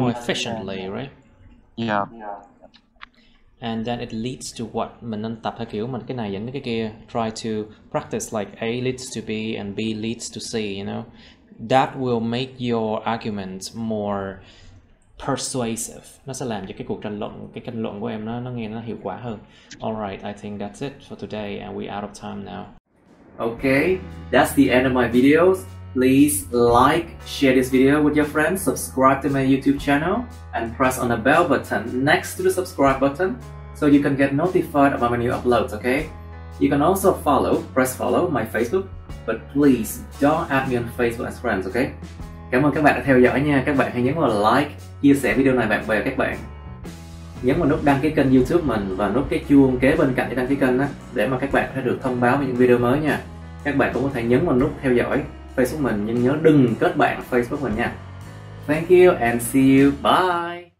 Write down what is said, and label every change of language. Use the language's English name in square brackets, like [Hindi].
[English] more efficiently, right? Yeah. And then it leads to what? [Vietnamese] Mình nên tập theo kiểu mình cái này dẫn đến cái kia. [English] Try to practice like A leads to B and B leads to C, you know. That will make your argument more persuasive. [Vietnamese] Nó sẽ làm cho cái cuộc tranh luận của em nó nghe nó hiệu quả hơn. [English] Alright, I think that's it for today and we're out of time now. Okay, that's the end of my videos. Please like, share this video with your friends, subscribe to my YouTube channel, and press on the bell button next to the subscribe button so you can get notified about my new uploads, okay? You can also press follow my Facebook, but please don't add me on Facebook as friends, okay? [Vietnamese] Cảm ơn các bạn đã theo dõi nha. Các bạn hãy nhấn vào like, chia sẻ video này bạn bè các bạn. Nhấn vào nút đăng ký kênh YouTube mình và nút cái chuông kế bên cạnh để đăng ký kênh á, để mà các bạn sẽ được thông báo về những video mới nha. Các bạn cũng có thể nhấn vào nút theo dõi Facebook mình, nhưng nhớ đừng kết bạn Facebook mình nha. [English] Thank you and see you. Bye.